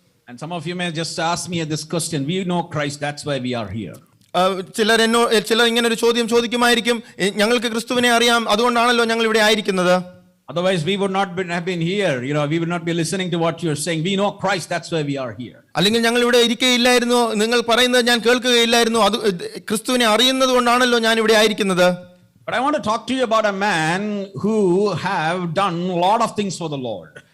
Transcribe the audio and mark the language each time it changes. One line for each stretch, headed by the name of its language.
English: And some of you may just ask me this question. We know Christ, that's why we are here.
Malayalam: ചിലർ ഇങ്ങനെ ഒരു ചോദ്യം ചോദിക്കുമായിരിക്കും, ഞങ്ങൾക്ക് ക്രിസ്തുവിനെ അറിയാം, അതുകൊണ്ടാണല്ലോ ഞങ്ങൾ ഇവിടെ ആയിരിക്കുന്നത്.
English: Otherwise we would not have been here. We would not be listening to what you are saying. We know Christ, that's why we are here.
Malayalam: അല്ലെങ്കിൽ ഞങ്ങൾ ഇവിടെ ഇരിക്കുകയില്ലായിരുന്നു, നിങ്ങൾ പറയുന്നത് ഞാൻ കേൾക്കുകയില്ലായിരുന്നു. അത് ക്രിസ്തുവിനെ അറിയുന്നത് കൊണ്ടാണല്ലോ ഞാൻ ഇവിടെ ആയിരിക്കുന്നത്.
English: But I want to talk to you about a man who have done a lot of things for the Lord.